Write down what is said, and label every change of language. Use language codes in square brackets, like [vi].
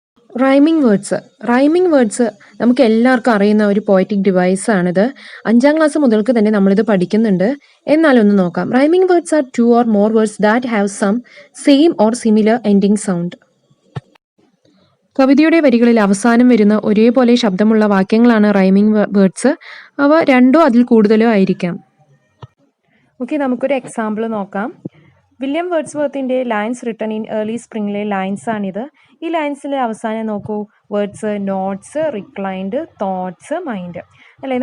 [ml] Rhyming words നമുക്ക് എല്ലാവർക്കും അറിയുന്ന ഒരു പോയറ്റിക് ഡിവൈസാണിത്. 5ാം ക്ലാസ് മുതൽക്ക് തന്നെ നമ്മളിത് പഠിക്കുന്നുണ്ട്. എന്നാലൊന്ന് നോക്കാം. [en] Rhyming words are 2 or more words that have some same or similar ending sound. [ml] കവിതയുടെ വരികളിൽ അവസാനം വരുന്ന ഒരേപോലെ ശബ്ദമുള്ള വാക്യങ്ങളാണ് റൈമിംഗ് വേർഡ്സ്. അവ 2ഓ അതിൽ കൂടുതലോ ആയിരിക്കാം. ഓക്കെ, നമുക്കൊരു എക്സാമ്പിൾ നോക്കാം. William വേർഡ്സ്വർത്തിൻ്റെ lines written in early സ്പ്രിംഗിലെ lines ആണിത്. ഈ ലൈൻസിലെ അവസാനം നോക്കൂ, words notes, reclined, thoughts, mind അല്ലേ.